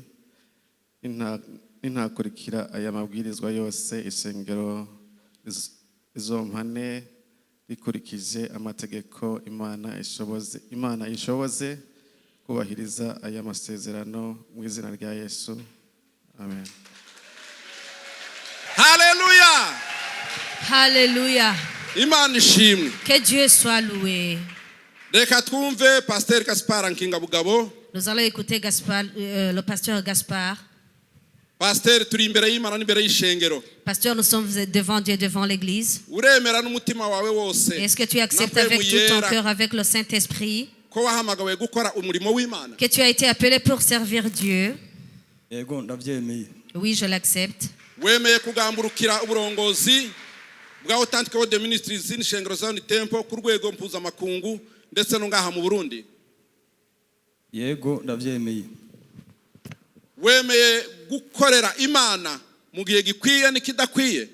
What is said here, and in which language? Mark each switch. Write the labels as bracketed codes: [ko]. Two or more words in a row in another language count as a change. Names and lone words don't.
[rn] Intakurikira aya mabwirizwa yose ishengero izompane rikurikije amategeko Imana ishoboze kubahiriza aya masezerano mu izina rya Yesu. Amen. Hallelujah. Hallelujah. Imana ishimwe. [fr] Que Dieu soit loué. [rn] Reka twumve Pasteur Gaspard Nkingabugabo. [fr] Nous allons écouter le pasteur Gaspard. [rn] Pasteur, turi imbere y'Imana n'imbere y'ishengero. [fr] Pasteur, nous sommes devant Dieu, devant l'église. [rn] Uremera n'umutima wawe wose. [fr] Est-ce que tu acceptes avec tout ton cœur, avec le Saint-Esprit, [rn] ko wahamagawe gukora umurimo w'Imana? [fr] Que tu as été appelé pour servir Dieu? [rn] Yego ndavyemeye. [fr] Oui, je l'accepte. [rn] Wemeye kugamburukira uburongozi bwa Authentic World Ministries n'ishengero Zion Temple ku rwego mpuzamakungu ndetse no ngaha mu Burundi? Yego ndavyemeye. Wemeye gukorera Imana mu gihe gikwiye n'ikidakwiye?